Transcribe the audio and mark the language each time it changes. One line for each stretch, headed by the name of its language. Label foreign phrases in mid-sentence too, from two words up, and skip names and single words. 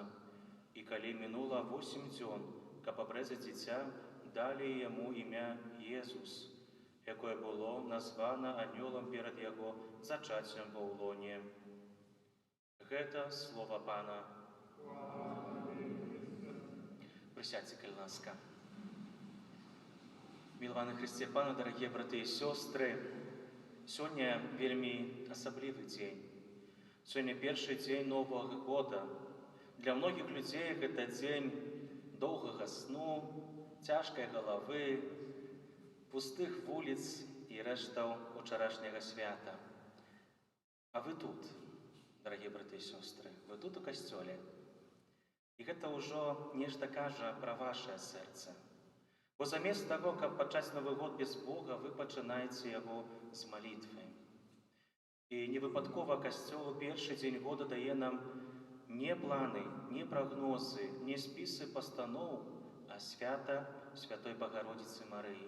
Belarusian: І калі мінула 8 дзён, каб абрэзаць дзіця, далі яму імя Езус, якое было названа анёлам перад яго зачаццем ва ўлоне. Гэта Слова Пана. Присядьте, коль ласка.
Polish: Miłowani Chryste Panu,
Russian: дорогие браты и сестры, сегодня
Belarusian: вельми асаблівы дзень. Сегодня першы дзень
Russian: Нового года. Для многих людей это
Belarusian: дзень доўгага сну, цяжкай галавы, пустых вуліц і рэштаў учарашняга свята.
Russian: А вы тут, дорогие браты и сестры, вы тут у касцёле.
Belarusian: І гэта ўжо нешта кажа пра вашае сэрца. Бо замест таго, каб пачаць Новы год без Бога, вы пачынаеце яго з малітвы. І невыпадкова Касцёл у першы дзень года дае нам не планы, не прагнозы, не спісы пастаноў, а свята Святой Богородицы Марыі.